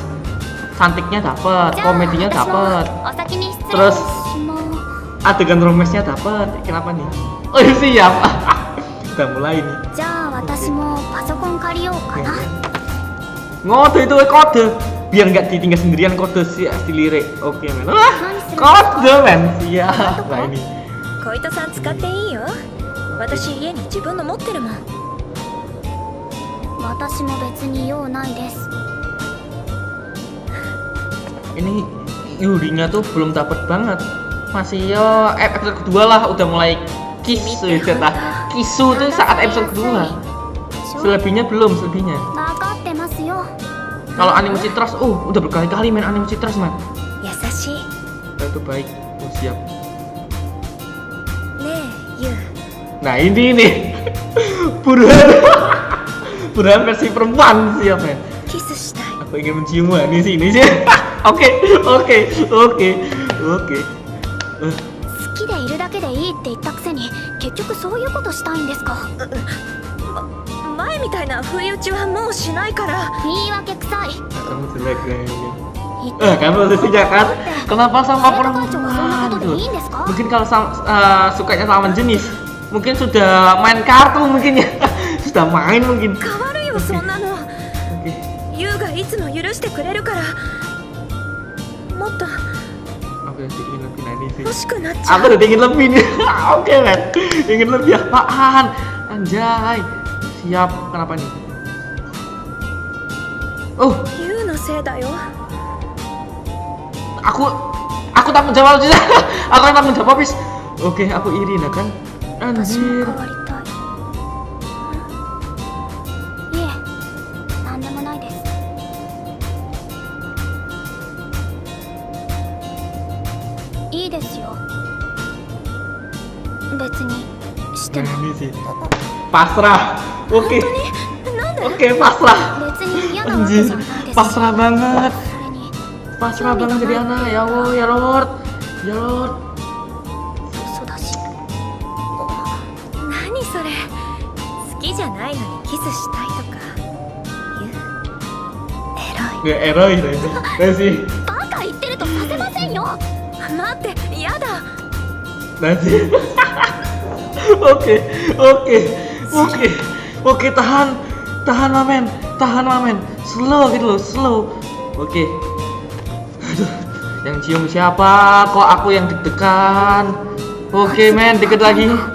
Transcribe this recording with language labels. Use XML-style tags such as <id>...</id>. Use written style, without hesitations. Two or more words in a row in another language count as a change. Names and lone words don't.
<id>Cantiknya dapet, komedinya dapet, terus adegan romansnya dapet. Kenapa nih? Oh siap. Udah mulai nih. Ngode itu kode, biar nggak ditinggal sendirian, kode si lirik. Oke men. Kode men, siap. Nah ini.</id> <ja>小糸さん使っていいよ。私家に自分の持ってるもん。私も別に用ないです。</ja> <id>Ini Yurinya tuh belum dapet banget, masih ya episode kedua lah, udah mulai kisu dah. Kisu tuh saat episode kedua, selebihnya belum selebihnya.</id> <ja>分かってますよ。</ja> <id>Kalau animasi trust, udah berkali-kali main animasi trust man.</id> <ja>優しい</ja> <id>Itu baik, siap.</id> <ja>ねえユウ</ja> <id>Nah ini nih, Burhan, Burhan versi perempuan siap men.</id> <ja>キスしたい</ja> <id>Aku ingin mencium ini sih. Oke.</id> <ja>好きでいるだけでいいって言ったくせに結局そういうことしたいんですか。前みたいな不意打ちはもうしないから言い訳臭い。</ja> <id>Kamu jelek kayaknya.</id> <ja>言って</ja> <id>Kamu sejak kan? Kenapa sama</id> <ja>生徒会長がそんな</ja> <id>perempuan</id> <ja>ことで</ja> <id>tuh?</id> <ja>いいんですか。</ja> <id>Mungkin kalau sukanya lawan jenis, mungkin sudah main kartu mungkin ya, sudah main mungkin.</id> <ja>変わるよそんなの</ja> <id>Oke.</id> <ja>ユウがいつも許してくれるからもっと</ja> <id>Oke, ingin lebih nah ini sih.</id> <ja>欲しくなっちゃ</ja> <id>Aku</id> <ja>う</ja> <id>udah ingin lebih nih. Oke men, ingin lebih apaan? Anjay, siap. Kenapa nih? Oh,</id> <ja>ユウのせいだよ</ja> <id>aku tanggung jawab aja. Aku yang tanggung jawab habis. Oke, aku iri nah kan.</id> <ja>私も</ja> <id>Anjir.</id> <ja>変わりたい。いえ、なんでもないです。いいですよ。別にしても</ja> <id>Nah, ini sih. Pasrah. Oke.</id> <ja>なんで</ja> <id>Oke, pasrah.</id> <ja>別に嫌なわけじゃないです。</ja> <id>Pasrah banget.</id> <ja>それに</ja> <id>Pasrah banget jadi anak. Ya Allah, ya Lord. Ya Lord.</id> <ja>嘘だし。何それ好きじゃないのにキスしたいとかユウ偉い</ja> <id>Nggak eroi Resi.</id> <ja>バカ言ってるとさせませんよ。待ってやだ</ja> <id>Resi. Oke, tahan mamen, slow gitu loh, slow. Oke. Aduh, yang cium siapa? Kok aku yang deg-degan? Oke men, dikit lagi.</id>